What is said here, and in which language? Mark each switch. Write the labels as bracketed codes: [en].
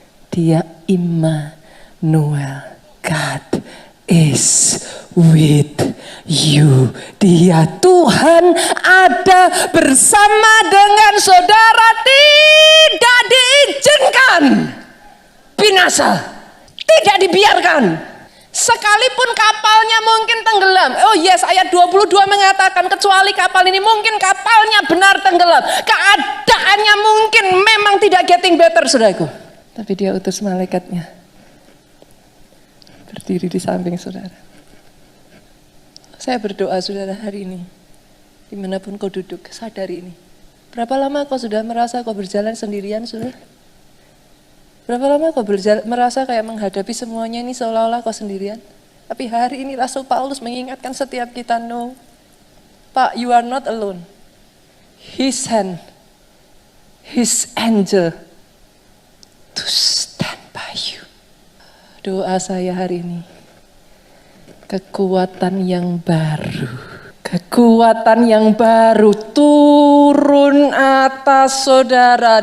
[id] Dia [en] Immanuel, God is with you. [id] Dia Tuhan ada bersama dengan saudara, tidak diizinkan binasa. Tidak dibiarkan. Sekalipun kapalnya mungkin tenggelam. [en] Oh yes, [id] ayat 22 mengatakan kecuali kapal ini mungkin kapalnya benar tenggelam. Keadaannya mungkin memang tidak [en] getting better, [id] saudaraku. Tapi dia utus malaikatnya berdiri di samping saudara. Saya berdoa, saudara, hari ini dimanapun kau duduk, sadari ini. Berapa lama kau sudah merasa kau berjalan sendirian, saudara? Berapa lama kau merasa kayak menghadapi semuanya ini seolah-olah kau sendirian? Tapi hari ini Rasul Paulus mengingatkan setiap kita, [en] no, [id] Pak, [en] you are not alone. His hand, His angel to stand by you. [id] Doa saya hari ini, kekuatan yang baru. Kekuatan yang baru turun atas saudara.